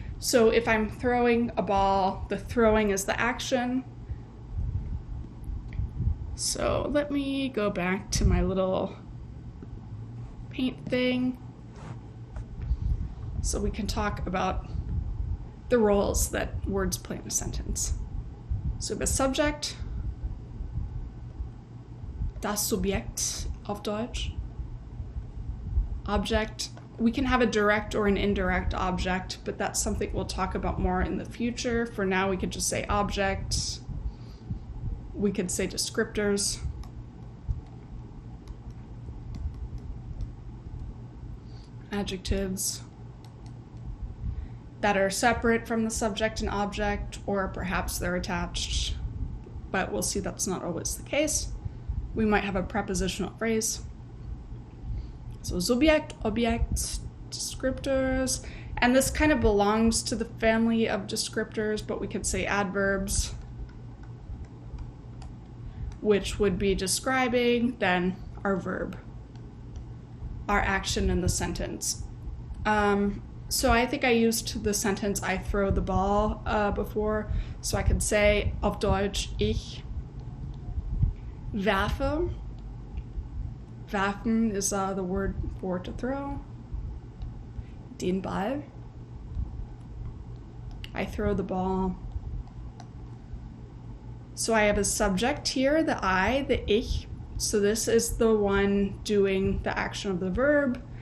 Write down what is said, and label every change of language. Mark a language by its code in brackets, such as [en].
[en] So if I'm throwing a ball, the throwing is the action. So let me go back to my little paint thing so we can talk about the roles that words play in a sentence. So the subject, [de] das Subjekt auf Deutsch. [en] Object, we can have a direct or an indirect object, but that's something we'll talk about more in the future. For now, we could just say object. We could say descriptors. Adjectives that are separate from the subject and object, or perhaps they're attached, but we'll see that's not always the case. We might have a prepositional phrase. So Subjekt, Objekt, descriptors, and this kind of belongs to the family of descriptors, but we could say adverbs, which would be describing, then our verb. our action in the sentence. So I think I used the sentence I throw the ball before. So I could say auf Deutsch, [de] ich werfe. [en] Werfen is the word for to throw. [de] Den Ball. [en] I throw the ball. So I have a subject here, the I, the ich. So this is the one doing the action of the verb.